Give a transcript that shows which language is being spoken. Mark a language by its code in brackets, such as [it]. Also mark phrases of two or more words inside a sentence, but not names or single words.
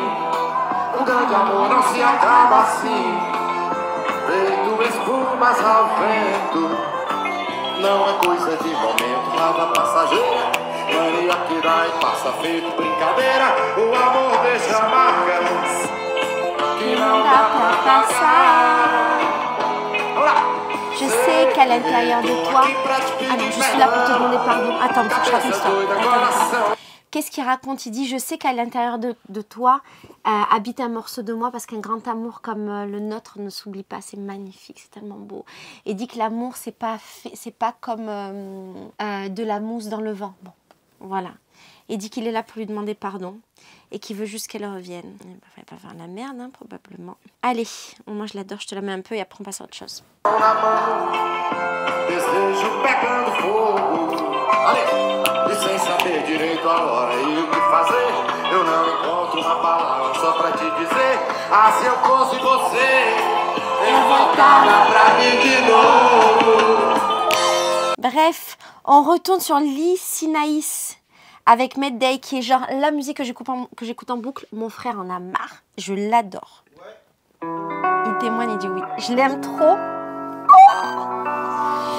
[pt] Grande amor não se acaba assim, feito espumas ao vento. Não é coisa de momento, lava passageira, mania que dá e passa feito brincadeira. O amor deixa marcas que não dá pra passar. [fr] Je sais qu'à l'intérieur de toi... Ah non, je suis là pour te demander pardon. Attends, il faut que je raconte ça. Attends. Qu'est-ce qu'il raconte? Il dit, je sais qu'à l'intérieur de toi habite un morceau de moi, parce qu'un grand amour comme le nôtre ne s'oublie pas. C'est magnifique, c'est tellement beau. Et dit que l'amour, c'est pas comme de la mousse dans le vent. Bon, voilà. Et dit qu'il est là pour lui demander pardon et qu'il veut juste qu'elle revienne. Il ne fallait pas faire la merde, hein, probablement. Allez, moi je l'adore, je te la mets un peu et après on passe à autre chose. [pt] E sem saber direito a hora e o que fazer, eu não encontro uma palavra só pra te dizer. Ah, se eu fosse você, eu voltava pra mim de novo. [fr] Bref, on retourne sur Lee Sinaïs avec Medday, qui est genre la musique que j'écoute en boucle. Mon frère en a marre, je l'adore. Il témoigne, il dit oui. Je l'aime trop. Oh,